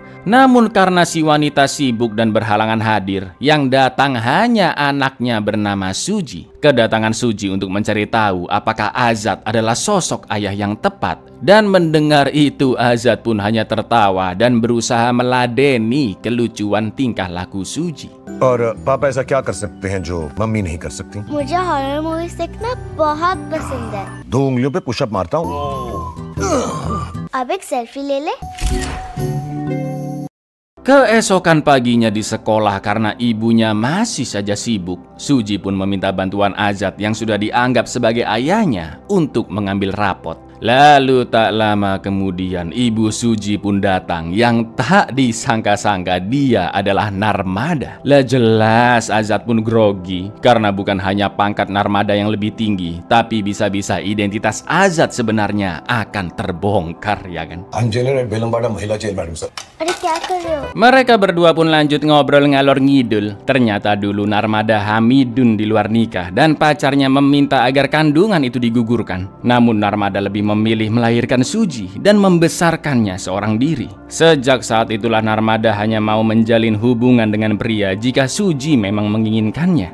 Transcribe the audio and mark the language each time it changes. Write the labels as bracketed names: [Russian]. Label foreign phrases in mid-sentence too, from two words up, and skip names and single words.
[Indonesian] Namun karena si wanita sibuk dan berhalangan hadir, yang datang hanya anaknya bernama Suji. Kedatangan Suji untuk mencari tahu apakah Azad adalah sosok ayah yang tepat. Dan mendengar itu Azad pun hanya tertawa dan berusaha meladeni kelucuan tingkah laku Suji. [Hindi] और पापा ऐसा क्या कर सकते हैं जो मम्मी नहीं कर सकती? मुझे [English] horror movies [Hindi] देखना बहुत पसंद है। 2 उंगलियों पे पुशअप मारता हूँ। अब एक सेल्फी ले ले। [Indonesian] Keesokan paginya di sekolah karena ibunya masih saja sibuk, Suji pun meminta bantuan Azad yang sudah dianggap sebagai ayahnya untuk mengambil rapot. Lalu tak lama kemudian ibu Suji pun datang yang tak disangka-sangka dia adalah Narmada. Lah jelas Azad pun grogi karena bukan hanya pangkat Narmada yang lebih tinggi, tapi bisa-bisa identitas Azad sebenarnya akan terbongkar, ya kan? [Hindi] अरे क्या कर रहे हो? [Indonesian] Mereka berdua pun lanjut ngobrol [Javanese] ngalor ngidul. [Indonesian] Ternyata dulu Narmada Hamidun di luar nikah dan pacarnya meminta agar kandungan itu digugurkan. Namun Narmada lebih memilih melahirkan Suji dan membesarkannya seorang diri. Sejak saat itulah Narmada hanya mau menjalin hubungan dengan pria jika Suji memang menginginkannya.